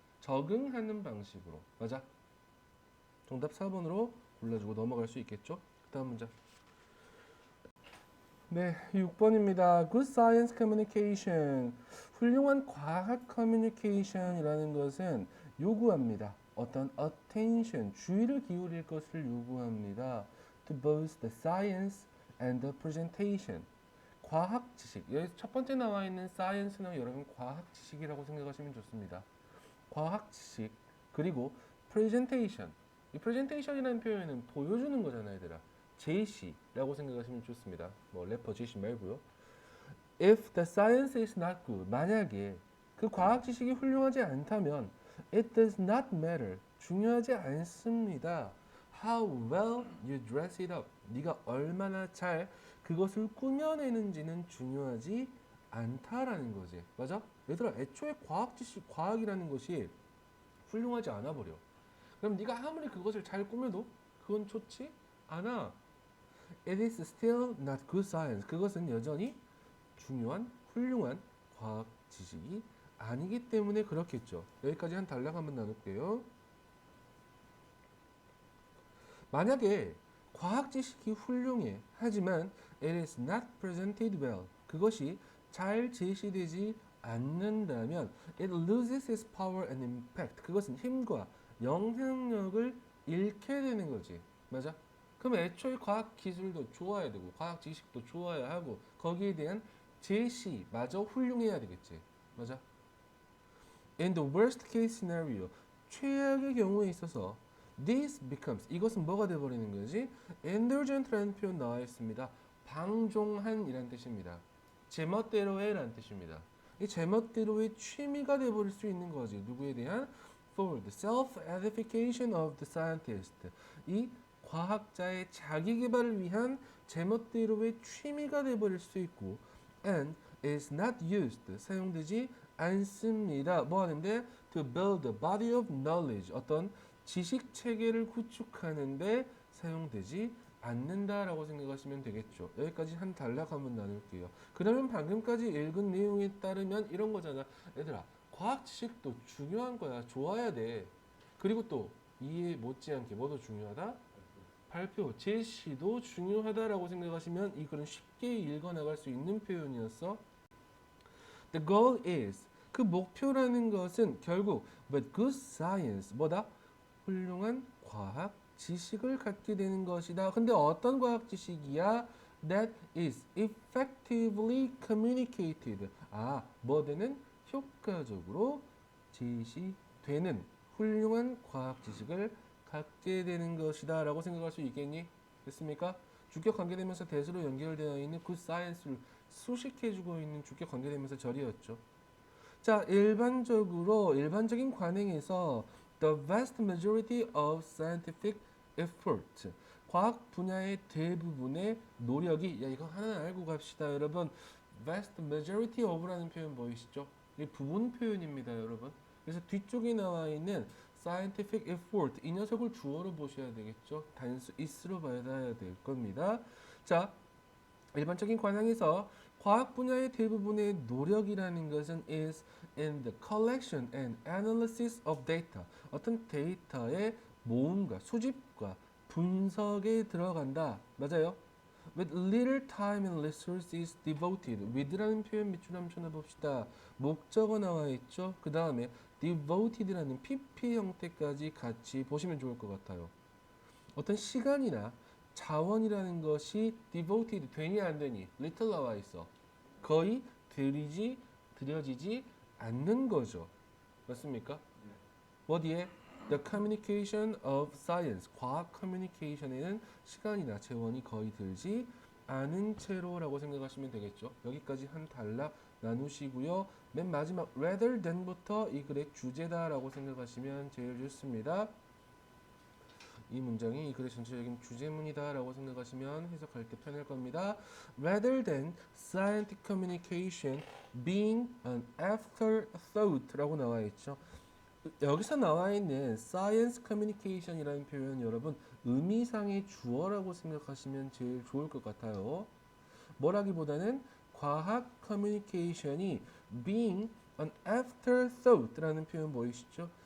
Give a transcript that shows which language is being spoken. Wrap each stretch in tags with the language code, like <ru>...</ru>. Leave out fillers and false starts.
<ko>적응하는 방식으로. 맞아? 정답 4번으로 골라주고 넘어갈 수 있겠죠? 그 다음 문제. 네, 6번입니다.</ko> <en>Good science communication.</en> <ko>훌륭한 과학 커뮤니케이션이라는 것은 요구합니다. 어떤 attention, 주의를 기울일 것을 요구합니다.</ko> <en>To both the science and the presentation.</en> <ko>과학 지식. 여기 첫 번째 나와 있는 science는 여러분 과학 지식이라고 생각하시면 좋습니다. 과학 지식 그리고 presentation. 이 presentation이라는 표현은 보여주는 거잖아요, 얘들아. 제시라고 생각하시면 좋습니다. 뭐 래퍼 제시 말고요.</ko> <en>If the science is not good,</en> <ko>만약에 그 과학 지식이 훌륭하지 않다면</ko> <en>it does not matter,</en> <ko>중요하지 않습니다.</ko> <en>How well you dress it up,</en> <ko>네가 얼마나 잘 그것을 꾸며내는지는 중요하지 않다라는 거지. 맞아? 얘들아, 애초에 과학 지식, 과학이라는 것이 훌륭하지 않아 버려. 그럼 네가 아무리 그것을 잘 꾸며도 그건 좋지 않아.</ko> <en>It is still not good science.</en> <ko>그것은 여전히 중요한, 훌륭한 과학 지식이 아니기 때문에 그렇겠죠. 여기까지 한 단락 한번 나눌게요. 만약에 과학 지식이 훌륭해. 하지만</ko> <en>it is not presented well.</en> <ko>그것이 잘 제시되지 않는다면</ko> <en>it loses its power and impact.</en> <ko>그것은 힘과 영향력을 잃게 되는 거지. 맞아? 그럼 애초에 과학 기술도 좋아야 되고 과학 지식도 좋아야 하고 거기에 대한 제시마저 훌륭해야 되겠지. 맞아?</ko> <en>In the worst case scenario,</en> <ko>최악의 경우에 있어서</ko> <en>this becomes,</en> <ko>이것은 뭐가 되어버리는 거지? indulgent라는 표현 나와 있습니다. 방종한이라는 뜻입니다. 제멋대로의 라는 뜻입니다. 이 제멋대로의 취미가 되어버릴 수 있는 거지. 누구에 대한?</ko> <en>For the self-edification of the scientist.</en> <ko>이 과학자의 자기 개발을 위한 제멋대로의 취미가 되어버릴 수 있고</ko> <en>and is not used,</en> <ko>사용되지 않습니다. 뭐 하는데?</ko> <en>To build a body of knowledge,</en> <ko>어떤 지식 체계를 구축하는데 사용되지 않는다라고 생각하시면 되겠죠. 여기까지 한 단락 한번 나눌게요. 그러면 방금까지 읽은 내용에 따르면 이런 거잖아. 얘들아, 과학 지식도 중요한 거야. 좋아야 돼. 그리고 또 이해 못지않게 뭐도 중요하다? 발표, 제시도 중요하다라고 생각하시면 이 글은 쉽게 읽어 나갈 수 있는 표현이었어.</ko> <en>The goal is</en> <ko>그 목표라는 것은 결국</ko> <en>with good science</en> <ko>뭐다? 훌륭한 과학 지식을 갖게 되는 것이다. 근데 어떤 과학 지식이야?</ko> <en>That is effectively communicated.</en> <ko>뭐되는 효과적으로 제시되는 훌륭한 과학 지식을 갖게 되는 것이다 라고 생각할 수 있겠니? 됐습니까? 주격 관계대명사 대수로 연결되어 있는 good science를 수식해주고 있는 주격 관계대명사 절이었죠. 자, 일반적인 관행에서</ko> <en>the vast majority of scientific effort</en> <ko>과학 분야의 대부분의 노력이 이거 하나 알고 갑시다 여러분. vast majority of라는 표현 보이시죠? 이 부분 표현입니다 여러분. 그래서 뒤쪽에 나와 있는 scientific effort 이 녀석을 주어로 보셔야 되겠죠. 단수 is로 받아야 될 겁니다. 자, 일반적인 관행에서 과학 분야의 대부분의 노력이라는 것은</ko> <en>is in the collection and analysis of data.</en> <ko>어떤 데이터의 모음과 수집과 분석에 들어간다. 맞아요?</ko> <en>With little time and resources devoted.</en> <ko>with라는 표현 밑줄 한번 쳐다봅시다. 목적어 나와 있죠? 그 다음에 devoted라는 PP 형태까지 같이 보시면 좋을 것 같아요. 어떤 시간이나 자원이라는 것이 devoted 되니 안 되니 little 나와 있어. 거의 들여지지 않는 거죠. 맞습니까? 어디에?</ko> <en>The communication of science.</en> <ko>과학 커뮤니케이션에는 시간이나 재원이 거의 들지 않은 채로라고 생각하시면 되겠죠. 여기까지 한 단락 나누시고요. 맨 마지막 rather than부터 이 글의 주제다라고 생각하시면 제일 좋습니다. 이 문장이 이 글의 전체적인 주제문이다라고 생각하시면 해석할 때 편할 겁니다.</ko> <en>Rather than scientific communication being an afterthought</en> <ko>라고 나와 있죠. 여기서 나와 있는 science communication이라는 표현 여러분 의미상의 주어라고 생각하시면 제일 좋을 것 같아요. 뭐라기보다는 과학 커뮤니케이션이</ko> <en>being an afterthought</en> <ko>라는 표현 보이시죠?</ko>